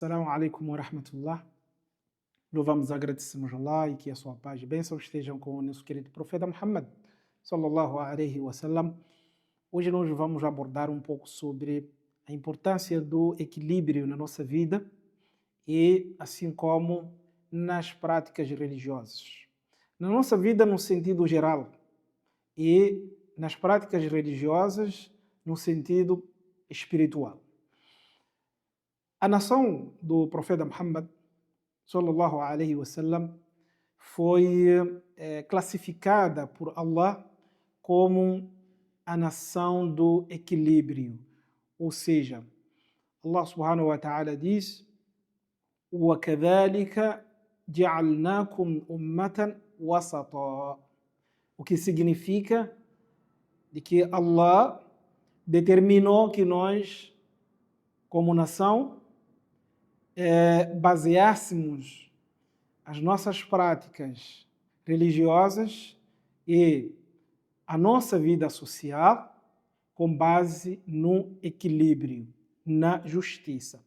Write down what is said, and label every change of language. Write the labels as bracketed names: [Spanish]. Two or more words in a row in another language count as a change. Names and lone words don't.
[Arabic] السلام عليكم ورحمة الله. [Portuguese] Louvamos e agradecemos a Allah e que a sua paz e bênçãos estejam com o nosso querido profeta Muhammad, [Arabic] صلى الله عليه وسلم. [Portuguese] Hoje nós vamos abordar um pouco sobre a importância do equilíbrio na nossa vida e assim como nas práticas religiosas. Na nossa vida no sentido geral e nas práticas religiosas no sentido espiritual. A nação do profeta Muhammad, [Arabic] صلى الله عليه وسلم, [Portuguese] foi classificada por Allah como a nação do equilíbrio. Ou seja, [Arabic] Allah سبحانه وتعالى diz: وَكَذَلِكَ جَعَلْنَاكُمْ أُمَّةً وَسَطًا, [Portuguese] o que significa de que Allah determinou que nós, como nação, baseássemos as nossas práticas religiosas e a nossa vida social com base no equilíbrio, na justiça.